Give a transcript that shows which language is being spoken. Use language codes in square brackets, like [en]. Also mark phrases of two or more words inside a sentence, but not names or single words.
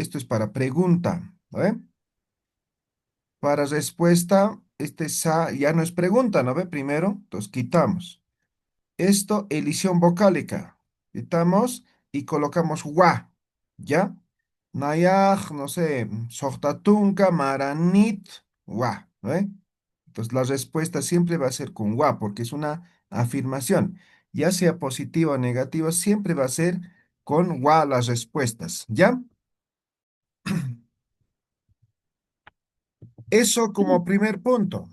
[es] Esto es para pregunta, ¿no ve? Para respuesta, este sa ya no es pregunta, ¿no ve? Primero, entonces quitamos. Esto, elisión vocálica. Quitamos y colocamos wa, ¿ya? Nayaj, no sé, [ay] sohtatunka, maranit, wa, [es] ¿no ve? Entonces la respuesta siempre va a ser con wa, porque es una afirmación. Ya sea positiva o negativa, siempre va a ser con wa las respuestas, ¿ya? Eso como primer punto.